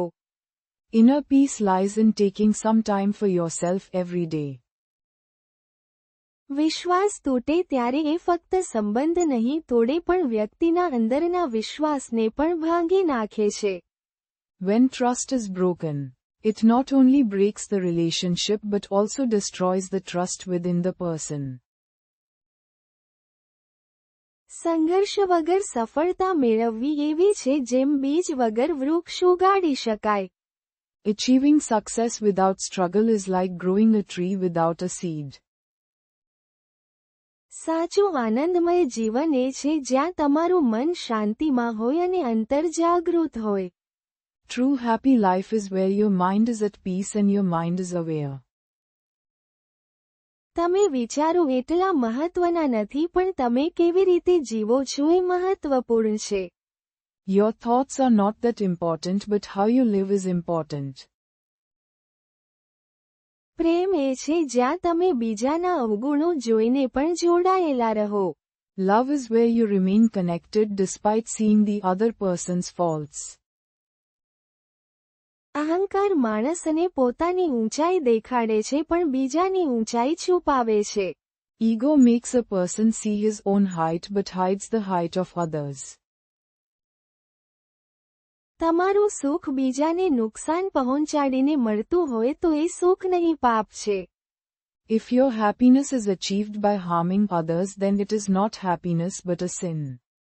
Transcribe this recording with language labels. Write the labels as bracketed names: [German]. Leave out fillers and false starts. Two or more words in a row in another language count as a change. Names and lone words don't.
[English] Inner peace lies in taking some time for yourself every day. [Gujarati] વિશ્વાસ તૂટે ત્યારે એ ફક્ત સંબંધ નહીં તોડે પણ વ્યક્તિના અંદરના વિશ્વાસને પણ ભાંગી નાખે છે. [English] When trust is broken, it not only breaks the relationship but also destroys the trust within the person. [Gujarati] સંઘર્ષ વગર સફળતા મેળવવી એવી છે જેમ બીજ વગર વૃક્ષ ઉગાડી શકાય. [English] Achieving success without struggle is like growing a tree without a seed. [Gujarati] સાચું આનંદમય જીવન એ છે જ્યાં તમારું મન શાંતિમાં હોય અને અંતર જાગૃત હોય. [English] True happy life is where your mind is at peace and your mind is aware. [Gujarati] તમે વિચારો એટલા મહત્વના નથી પણ તમે કેવી રીતે જીવો છો એ મહત્વપૂર્ણ છે. [English] Your thoughts are not that important but how you live is important. [Gujarati] પ્રેમ એ છે જ્યાં તમે બીજાના અવગુણો જોઈને પણ જોડાયેલા રહો. [English] Love is where you remain connected despite seeing the other person's faults. [Gujarati] અહંકાર માણસને પોતાની ઊંચાઈ દેખાડે છે પણ બીજાની ઊંચાઈ છુપાવે છે. [English] Ego makes a person see his own height but hides the height of others. [Gujarati] તમારું સુખ બીજાને નુકસાન પહોંચાડીને મળતું હોય તો એ સુખ નહીં પાપ છે. [English] If your happiness is achieved by harming others then it is not happiness but a sin.